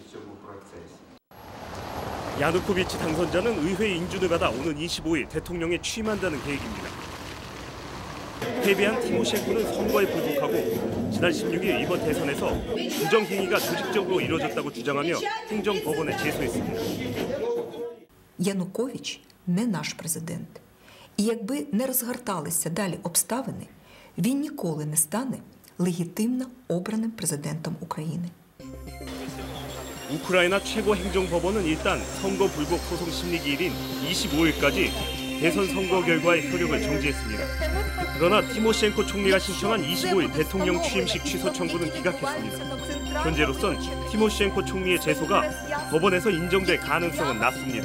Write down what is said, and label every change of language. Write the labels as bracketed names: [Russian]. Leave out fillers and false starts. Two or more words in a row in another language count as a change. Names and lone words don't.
[Korean] 야누코비치 당선자는 의회 인준을 받아 오는 25일 대통령에 취임한다는 계획입니다. 패배한 티모셴코는 선거에 불복하고 지난 16일 이번 대선에서 부정행위가 조직적으로 이루어졌다고 주장하며 행정법원에 제소했습니다. [Ukrainian] Янукович не наш президент. І якби не розгорталися далі обставини, він ніколи не стане легітимно обраним президентом України. [Korean] 우크라이나 최고 행정법원은 일단 선거 불복 소송 심리 기일인 25일까지 대선 선거 결과의 효력을 정지했습니다. 그러나 티모셴코 총리가 신청한 25일 대통령 취임식 취소 청구는 기각했습니다. 현재로선 티모셴코 총리의 제소가 법원에서 인정될 가능성은 낮습니다.